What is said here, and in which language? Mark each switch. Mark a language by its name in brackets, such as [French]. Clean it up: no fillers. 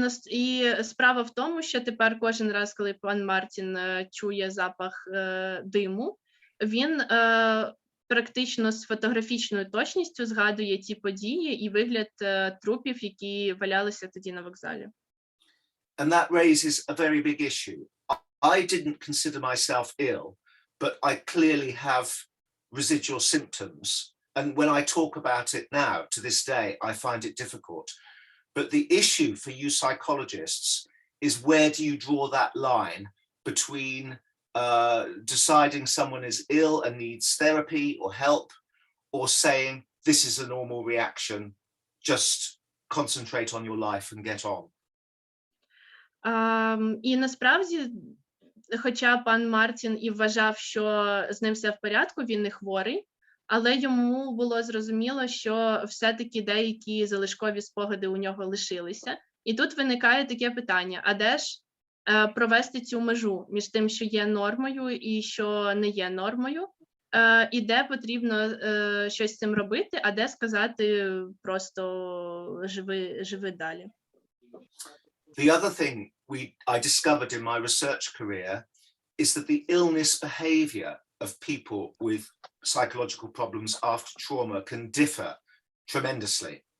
[Ukrainian] І справа в тому, що тепер кожен раз, коли пан Мартін чує запах диму, він практично з фотографічною точністю згадує ті події і вигляд трупів, які валялися тоді на вокзалі. [English] And that raises a very big issue. I didn't consider myself ill, but I clearly have residual symptoms. And when I talk about it now, to this day, I find it difficult. But the issue for you psychologists is, where do you draw that line between deciding someone is ill and needs therapy or help, or saying this is a normal reaction, just concentrate on your life and get on? [Ukrainian] І насправді, хоча пан Мартін і вважав, що з ним все в порядку, він не хворий, але йому було зрозуміло, що все-таки деякі залишкові спогади у нього лишилися. І тут виникає таке питання, а де ж провести цю межу між тим, що є нормою і що не є нормою, і де потрібно щось з цим робити, а де сказати просто живи далі. [English] The other thing I discovered in my research career is that the illness behavior of people with psychological problems after trauma can differ tremendously.